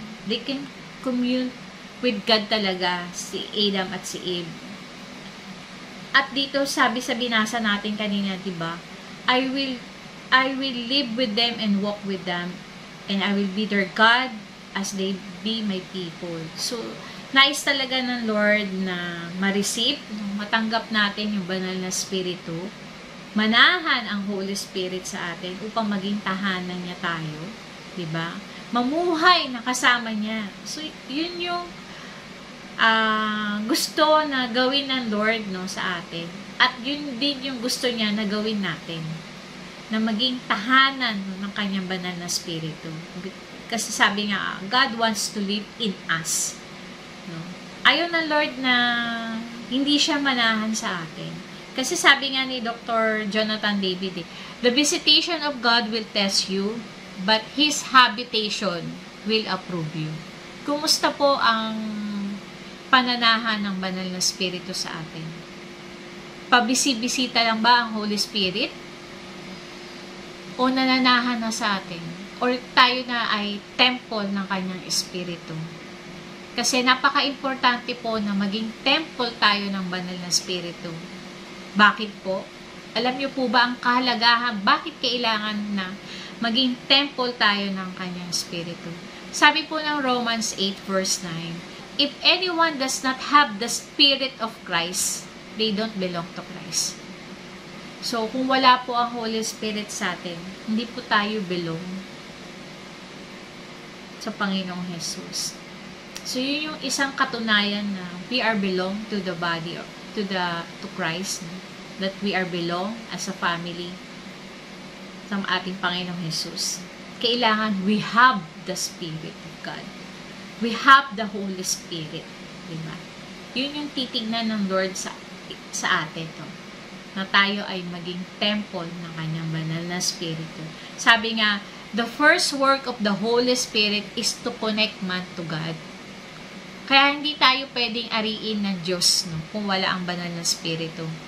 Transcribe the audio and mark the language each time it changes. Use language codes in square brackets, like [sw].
[en] They can commune with God talaga, si Adam at si Eve. [tl] At dito sabi sa binasa natin kanina, 'di ba? [en] I will live with them and walk with them, and I will be their God as they be my people. [tl] So, nais talaga ng Lord na ma-receive, matanggap natin yung banal na Espiritu, manahan ang Holy Spirit sa atin upang maging tahanan niya tayo, 'di ba? Mamuhay na kasama niya. So, yun yung gusto na gawin ng Lord, no, sa atin. At yun din yung gusto niya na gawin natin. Na maging tahanan, no, ng Kanyang banal na Espiritu. Kasi sabi nga, [en] God wants to live in us. [tl] No? Ayaw ng Lord na hindi siya manahan sa atin. Kasi sabi nga ni Dr. [en] Jonathan David, the visitation of God will test you, but His habitation will approve you. [tl] Kumusta po ang pananahan ng banal na Espiritu sa atin? Pabisi-bisita lang ba ang Holy Spirit? O nananahan na sa atin? Or tayo na ay temple ng Kanyang Espiritu? Kasi napaka-importante po na maging temple tayo ng banal na Espiritu. Bakit po? Alam niyo po ba ang kahalagahan? Bakit kailangan na maging temple tayo ng Kanyang Espiritu? Sabi po ng [en] Romans 8 verse 9, if anyone does not have the Spirit of Christ, they don't belong to Christ. [tl] So, kung wala po ang Holy Spirit sa atin, hindi po tayo belong sa Panginoong Jesus. [en] So, [tl] yun yung isang katunayan na [en] we are belong to the body, to Christ, that we are belong as a family [tl] sa ating Panginoong Jesus. [en] Kailangan we have the Spirit of God. We have the Holy Spirit. Diba? [tl] Yun yung titignan ng Lord sa atin. Na tayo ay maging temple ng Kanyang banal na Espiritu. Sabi nga, [en] the first work of the Holy Spirit is to connect man to God. [tl] Kaya hindi tayo pwedeng ariin ng Diyos, no, kung wala ang banal na Espiritu.